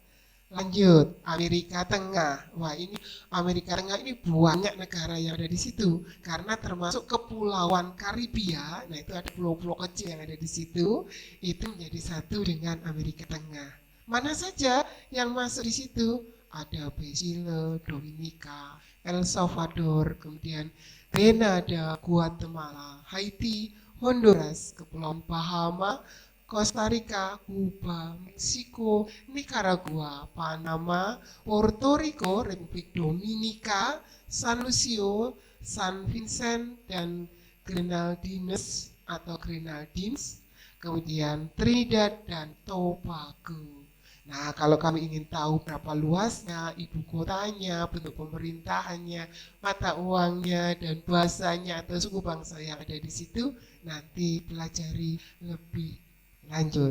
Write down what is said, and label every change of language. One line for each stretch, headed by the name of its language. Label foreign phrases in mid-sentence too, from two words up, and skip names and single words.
Indonesian: Lanjut, Amerika Tengah. Wah, ini Amerika Tengah ini banyak negara yang ada di situ karena termasuk Kepulauan Karibia. Nah, itu ada pulau-pulau kecil yang ada di situ. Itu menjadi satu dengan Amerika Tengah. Mana saja yang masuk di situ? Ada Chile, Dominika, El Salvador, kemudian Grenada, Guatemala, Haiti, Honduras, Kepulauan Bahama, Costa Rica, Kuba, Meksiko, Nicaragua, Panama, Puerto Rico, Republik Dominika, San Lucio, San Vincent, dan Grenadines atau Grenadines, kemudian Trinidad dan Tobago. Nah, kalau kami ingin tahu berapa luasnya, ibu kotanya, bentuk pemerintahannya, mata uangnya, dan bahasanya atau suku bangsa yang ada di situ, nanti pelajari lebih lanjut.